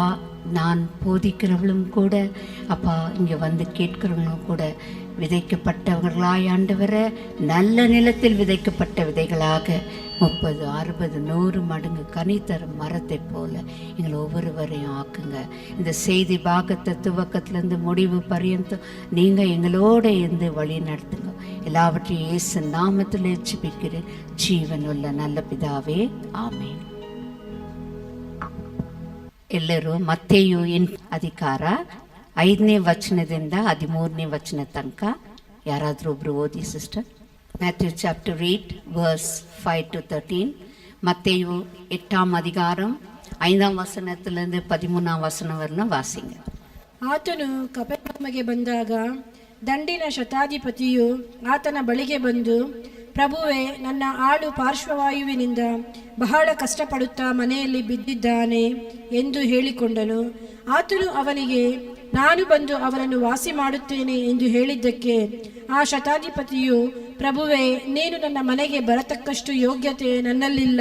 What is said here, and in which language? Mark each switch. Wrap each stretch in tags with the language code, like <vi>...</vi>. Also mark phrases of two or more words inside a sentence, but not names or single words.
<ta>நான் போதிக்கிறவளும் கூட அப்பா, இங்கே வந்து கேட்கிறவங்களும் கூட விதைக்கப்பட்டவர்களாய் ஆண்டவரை நல்ல நிலத்தில் விதைக்கப்பட்ட விதைகளாக 30, 60, 100 மடங்கு கனி தரும் மரத்தை போல எங்களை ஒவ்வொருவரையும் ஆக்குங்க. இந்த செய்தி பாகத்தை துவக்கத்திலேருந்து முடிவு பரியந்தம் நீங்கள் எங்களோட இருந்து வழி நடத்துங்க. எல்லாவற்றையும் இயேசு நாமத்தில் ஜெபிக்கிறேன் ಜೀವನುಳ್ಳ நல்ல பிதாவே,</ta> <kn>ಆಮೇನ್. ಎಲ್ಲರೂ ಮತ್ತೆಯು ಅಧಿಕಾರ 5ನೇ ವಚನದಿಂದ 13ನೇ ವಚನ ತನಕ ಯಾರಾದರೂ ಒಬ್ರು ಓದಿ ಸಿಸ್ಟರ್.</kn> <en>Matthew chapter 8 verse 5 to 13.</en> <ta>மத்தேயு 8ஆம் அதிகாரம் 5ஆம் வசனத்திலிருந்து 13ஆம் வசனம் வரலும் வாசிங்க.</ta> <kn>ಆತನು ಕಪೆರ್ನೌಮಿಗೆ ಬಂದಾಗ ದಂಡಿನ ಶತಾಧಿಪತಿಯು ಆತನ ಬಳಿಗೆ ಬಂದು, ಪ್ರಭುವೇ, ನನ್ನ ಆಳು ಪಾರ್ಶ್ವವಾಯುವಿನಿಂದ ಬಹಳ ಕಷ್ಟಪಡುತ್ತಾ ಮನೆಯಲ್ಲಿ ಬಿದ್ದಿದ್ದಾನೆ ಎಂದು ಹೇಳಿಕೊಂಡನು. ಆತನು ಅವನಿಗೆ, ನಾನು ಬಂದು ಅವನನ್ನು ವಾಸಿ ಮಾಡುತ್ತೇನೆ ಎಂದು ಹೇಳಿದ್ದಕ್ಕೆ ಆ ಶತಾಧಿಪತಿಯು, ಪ್ರಭುವೇ, ನೀನು ನನ್ನ ಮನೆಗೆ ಬರತಕ್ಕಷ್ಟು ಯೋಗ್ಯತೆ ನನ್ನಲ್ಲಿಲ್ಲ.</kn>